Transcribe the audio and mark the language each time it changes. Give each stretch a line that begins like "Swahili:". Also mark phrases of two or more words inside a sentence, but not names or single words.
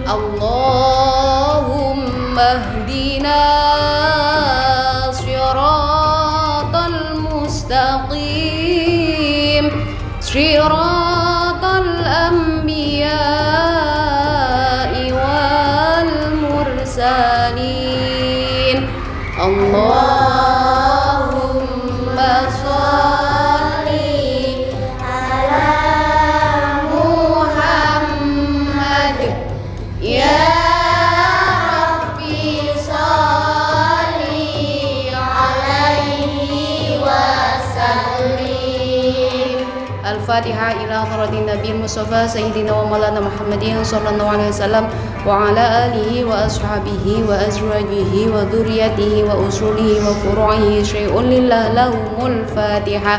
Arabic: اللهم اهدنا الصراط المستقيم، صراط الأنبياء والمرسلين. اللهم صل على محمد. يا رب صل عليه وسلم. الفاتحة إلى حضرة النبي مصطفى سيدنا ومولانا محمد صلى الله عليه وسلم وعلى آله وأصحابه وأزواجه وذرياته وأصوله وفروعه شيء لله لهم الفاتحة.